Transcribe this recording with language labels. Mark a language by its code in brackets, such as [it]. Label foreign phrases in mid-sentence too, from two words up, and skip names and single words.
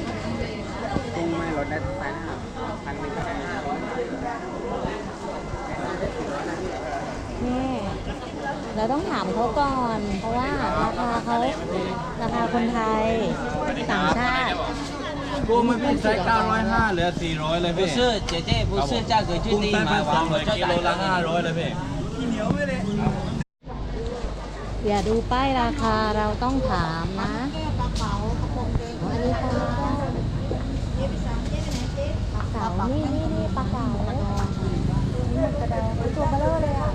[th] กุ้งไม่ลดได้ไปนะครับ1,000ก็ได้ นี่เราต้องถามเขาก่อน เพราะว่าราคาคนไทยต่างชาติ กุ้งไม่เป็นไซส์905เหลือ400เลยพี่ [zh] 不是姐姐，不是价格最 [th] กุ้ง [zh] 低 [th] ไซส์ [zh] 嘛， [th] พันสองเห [zh] 我 [th] ลือ [zh] 就 [th] กิโล [zh] 打 [th] ละ500เลยพี่ อย่าดูป้ายราคาเราต้องถามนะอันนี้ปลาเก๋านี่ปลาเก๋าหมึกกระดองตัวเบลอเลยอ่ะ